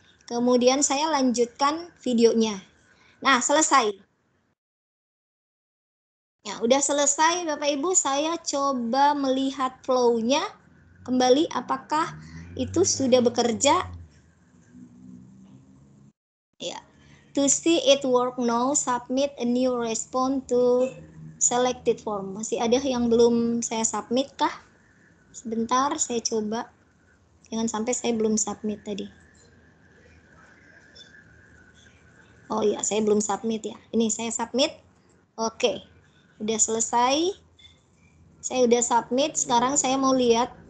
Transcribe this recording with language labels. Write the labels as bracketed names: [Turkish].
[Indonesian] Kemudian saya lanjutkan videonya. Nah, selesai. Ya, udah selesai Bapak Ibu, saya coba melihat flow-nya kembali apakah itu sudah bekerja. Ya. [English] To see it work now, submit a new response to selected form. [Indonesian] Masih ada yang belum saya submit kah? Sebentar, saya coba. Jangan sampai saya belum submit tadi. Oh iya, saya belum submit ya. Ini saya submit. Oke. Udah selesai. Saya udah submit. Sekarang saya mau lihat.